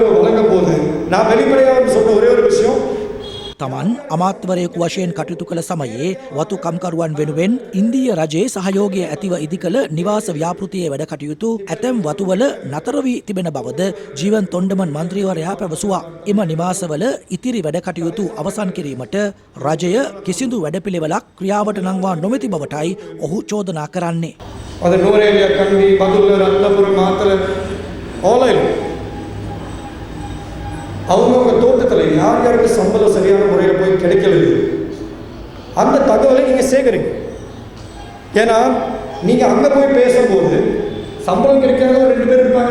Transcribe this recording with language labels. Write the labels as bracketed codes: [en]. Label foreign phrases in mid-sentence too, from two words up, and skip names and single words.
[si] තමන් අමාත්‍යවරයෙකු වශයෙන් කටයුතු කළ සමයේ වතු කම්කරුවන් වෙනුවෙන් ඉන්දීය රජයේ සහයෝගය ඇතිව ඉදිකළ නිවාස ව්‍යාපෘතියේ වැඩ කටයුතු ඇතැම් වතුවල නතර වී තිබෙන බවද ජීවන් තොණ්ඩමන් මන්ත්‍රීවරයා පැවසුවා. එම නිවාසවල ඉතිරි වැඩ කටයුතු අවසන් කිරීමට රජය කිසිදු වැඩපිළිවෙලක් ක්‍රියාවට නංවා නොමැති බවටයි ඔහු චෝදනා කරන්නේ. [ta] අද නුවරඑළිය කන්දි බදුල්ල රත්නපුර මාතර அவங்கவுங்க தோட்டத்தில் யார் யாருக்கு சம்பளம் சரியான முறையில் போய் கிடைக்கலையோ அந்த தகவலை நீங்கள் சேகரிங்க. ஏன்னா நீங்கள் அங்கே போய் பேசும்போது சம்பளம் கிடைக்காத ஒரு 2 பேர் இருப்பாங்க.